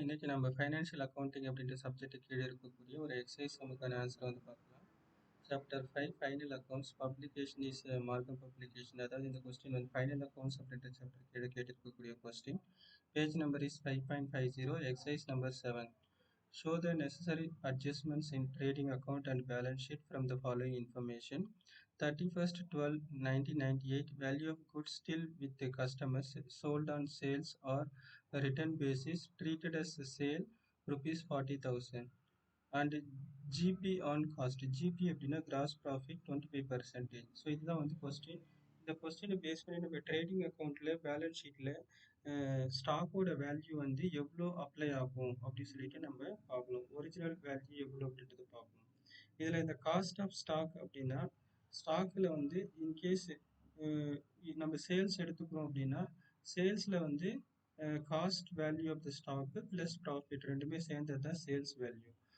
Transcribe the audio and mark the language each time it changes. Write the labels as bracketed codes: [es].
[ta] இன்னைக்கு நம்ம financial accounting அப்படின்ற சப்ஜெக்ட் கீழே இருக்கக்கூடிய ஒரு எக்ஸசைஸ் நமக்கான ஆன்சர் வந்து பார்க்கலாம். [en] Chapter 5 final accounts publication is Margham publication. [ta] அதாவது இந்த கொஸ்டின் வந்து ஃபைனல் அக்கவுண்ட்ஸ் அப்படின்ற சாப்டர் கீழே கேட்டிருக்கக்கூடிய question. [en] Page number is 5.50, exercise number 7. Show the necessary adjustments in trading account and balance sheet from the following information. 31st 12 1998, value of goods still with the customers sold on sales or return basis treated as a sale rupees 40,000. And GP on cost. GP அப்படின்னா gross profit 25%. [ta] So இதுதான் வந்து question. இந்த கொஸ்டினை base பண்ணி நம்ம trading அக்கௌண்ட்டில் balance ஷீட்டில் ஸ்டாக்கோட வேல்யூ வந்து எவ்வளோ அப்ளை ஆகும் அப்படின்னு சொல்லிட்டு நம்ம பார்க்கணும். ஒரிஜினல் வேல்யூ எவ்வளோ அப்படின்றது பார்க்கணும். இதில் இந்த காஸ்ட் ஆஃப் ஸ்டாக் அப்படின்னா ஸ்டாக்கில் வந்து இன்கேஸ் நம்ம சேல்ஸ் எடுத்துக்கிறோம் அப்படின்னா சேல்ஸில் வந்து [en] cost value of the stock [ta] plus profit ரெண்டுமே சேர்ந்தது தான் சேல்ஸ் வேல்யூ.